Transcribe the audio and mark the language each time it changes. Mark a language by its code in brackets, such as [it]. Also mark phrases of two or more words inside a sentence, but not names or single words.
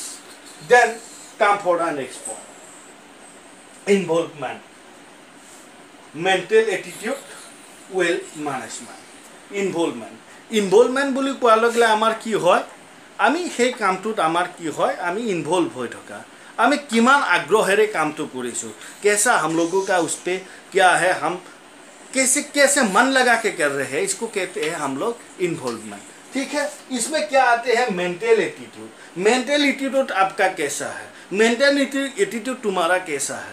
[en] then come for the next point involvement mental attitude wealth management. [as] ইনভলভমেণ্ট বুলি কোৱাৰ লগে লগে আমাৰ কি হয়? আমি সেই কামটোত আমাৰ কি হয়? আমি ইনভলভ হৈ থকা, আমি কিমান আগ্ৰহেৰে কাম তো কৰিছোঁ, [hi] कैसा हम लोगों का उस पे क्या है, हम कैसे मन लगा के कर रहे हैं, इसको कहते हैं हम लोग इन्वॉल्वमेंट। ठीक है। इसमें क्या आते हैं? [en] mental attitude. mental attitude [hi] आपका कैसा है? [en] mental attitude [hi] तुम्हारा कैसा है?